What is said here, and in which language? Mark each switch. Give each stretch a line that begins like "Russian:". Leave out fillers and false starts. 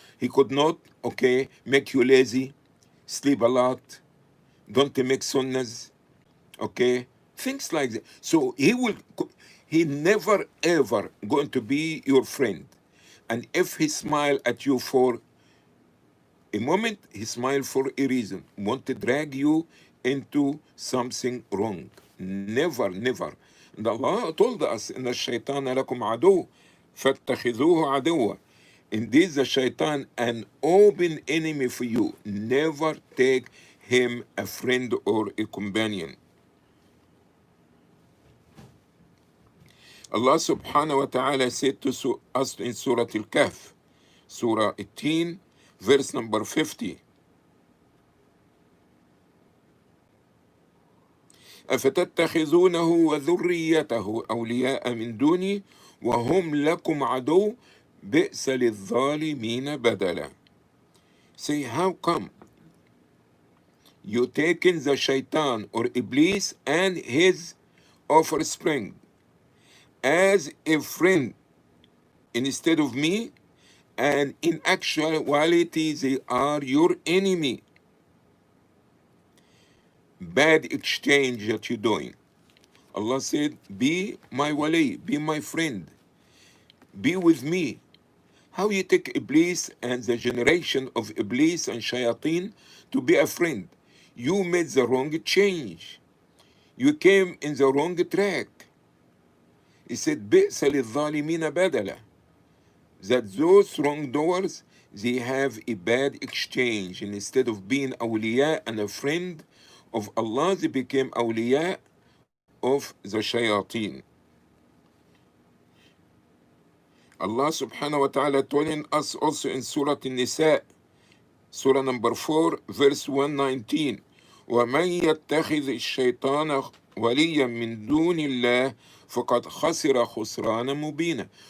English: He could not, okay, make you lazy, sleep a lot, don't make sunnahs, okay, things like that. So he never ever going to be your friend. And if he smile at you for a moment, he smile for a reason, want to drag you into something wrong. Never, never. And Allah told us,
Arabic: إن الشيطان لكم عدو فاتخذوه عدوا.
English: Indeed, the shaitan an open enemy for you. Never take him a friend or a companion. Allah subhanahu wa ta'ala said to us in Surah Al-Kahf, Surah 18, verse number 50.
Arabic: أفتتخذونه وذريته أولياء من دوني وهم لكم عدو بئس للظالمين بدلا.
English: Say, how come you taking the shaitan or Iblis and his offspring as a friend instead of me, and in actuality they are your enemy? Bad exchange that you're doing. Allah said, be my wali, be my friend, be with me. How you take Iblis and the generation of Iblis and Shayateen to be a friend? You made the wrong change. You came in the wrong track. He said,
Arabic: بِئْسَ لِلظَّالِمِينَ بَدَلًا.
English: That those wrongdoers, they have a bad exchange. And instead of being awliya and a friend of Allah, they became awliya of the shayateen. Allah subhanahu wa ta'ala telling us also in Surah An-Nisa, Surah number 4, verse 119,
Arabic: وَمَنْ يَتَّخِذِ الشَّيْطَانَ وَلِيًّا مِنْ دُونِ اللَّهِ فَقَدْ خَسِرَ خُسْرَانًا مُبِينًا.